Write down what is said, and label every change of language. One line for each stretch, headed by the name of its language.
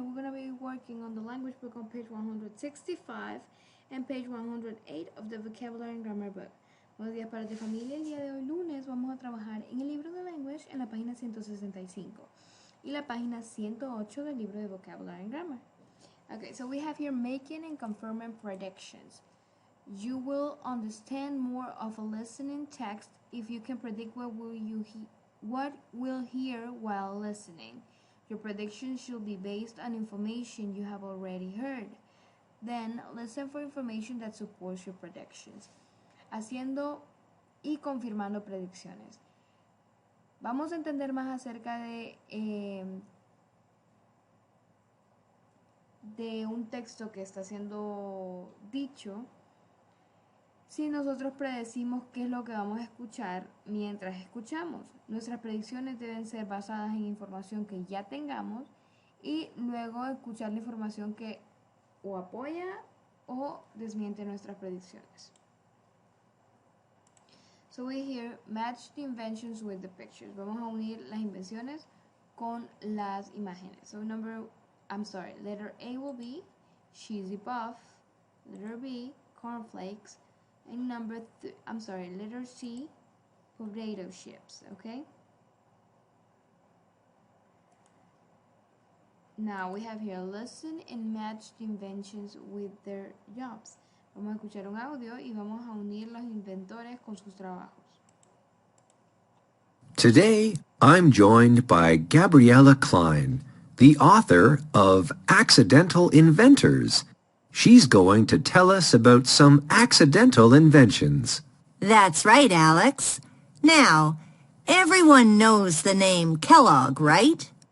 English: We're going to be working on the language book on page 165 and page 108 of the vocabulary and grammar book.
Spanish: Buenos días para tu familia. El día de hoy, lunes, vamos a trabajar en el libro de language en la página 165 y la página 108 del libro de
English: vocabulary and grammar. Okay, so we have here making and confirming predictions. You will understand more of a listening text if you can predict what will hear while listening. Your prediction should be based on information you have already heard. Then, listen for information that supports your predictions.
Spanish: Haciendo y confirmando predicciones. Vamos a entender más acerca de un texto que está siendo dicho si nosotros predecimos qué es lo que vamos a escuchar mientras escuchamos. Nuestras predicciones deben ser basadas en información que ya tengamos y luego escuchar la información que o apoya o desmiente nuestras predicciones.
English: So we here match the inventions with the pictures.
Spanish: Vamos a unir las invenciones con las imágenes.
English: So letter A will be cheesy puff, letter B, cornflakes, and letter C, potato chips, okay? Now we have here listen and match the inventions with their jobs.
Spanish: Vamos a escuchar un audio y vamos a unir los inventores con sus trabajos.
English: Today, I'm joined by Gabriella Klein, the author of Accidental Inventors. She's going to tell us about some accidental inventions. That's right, Alex. Now, everyone knows the name Kellogg, right?